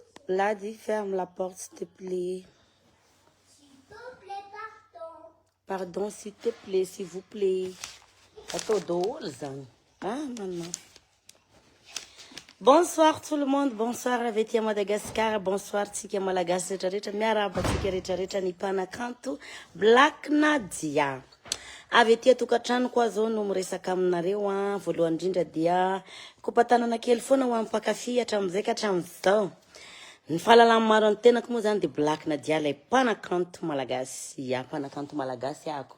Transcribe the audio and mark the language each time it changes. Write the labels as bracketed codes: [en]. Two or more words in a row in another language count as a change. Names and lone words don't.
[fr] Vladi, ferme la porte, s'il te plaît. S'il te plaît, pardon. Pardon, s'il te plaît, s'il vous plaît. Maman. Bonsoir tout le monde, bonsoir avec Madagascar, bonsoir [mg] Tika Malagasy rehetra miarahaba tsika rehetrarehetra ny mpanakanto Black Nadia. Avy etỳ tokantrano koa zao no miresaka aminareo a voalohany indrindra dia kopatanana kely foana ho ampakafy hatramizay ka hatramizao. Ny fahalalana maro ny tenako moa zany de Black Nadia lay mpanakanto malagasy, mpanakanto malagasy ako.